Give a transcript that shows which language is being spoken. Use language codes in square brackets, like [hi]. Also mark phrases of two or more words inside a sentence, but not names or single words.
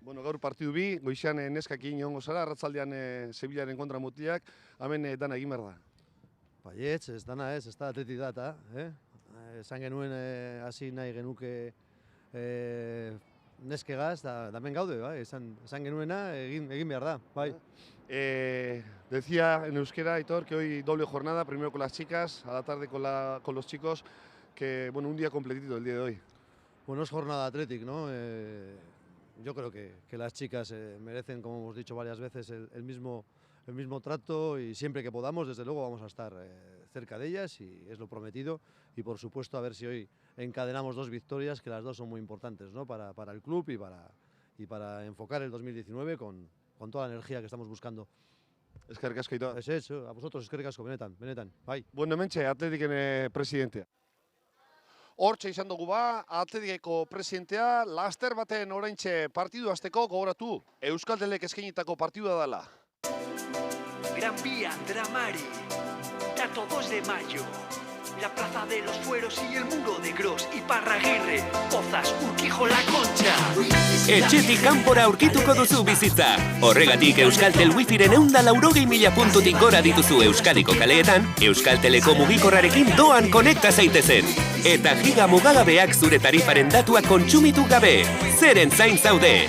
[eu] Bueno, gaur partidu bi, goizean neskakin egongo zara, arratzaldean Sevillaren kontra mutiak, hemen dana egin behar da. Baietz, ez dana ez da Atleti data, esan genuen hasi nahi genuke neskegaz, da hemen gaude, bai, esan genuena egin behar da, bai. [es] Decía en euskera, Aitor, que hoy doble jornada, primero con las chicas, a la tarde con los chicos, que bueno, un día completito el día de hoy. Bueno, es jornada Athletic, ¿no? Yo creo que las chicas merecen, como hemos dicho varias veces, el mismo trato y siempre que podamos, desde luego, vamos a estar cerca de ellas y es lo prometido. Y por supuesto, a ver si hoy encadenamos 2 victorias, que las 2 son muy importantes, ¿no? para el club y para enfocar el 2019 con toda la energía que estamos buscando. [eu] Eskerrik asko, Aitor. [es] Es eso, a vosotros [eu] eskerrik asko, benetan, bai. Bueno, hementxe, Atletiken presidentea. Hortxe izan dugu ba, Atletikeko presidentea, laster baten oraintxe partidu hasteko gogoratu, Euskaltelek eskainitako partidua dela. Gran Vía, Andramari, dato 2 de mayo. la Plaza de los Fueros y el Muro de Gros, Iparraguirre, Pozas, Urquijo, La Concha. Etxetik kanpora aurkituko duzu bizitza. Horregatik Euskaltel Wifiren 180.000 puntutik gora dituzu Euskadiko kaleetan, Euskalteleko mugikorrarekin doan konekta zaitezen. Eta giga mugagabeak zure tarifaren datuak kontsumitu gabe. Zeren zain zaude.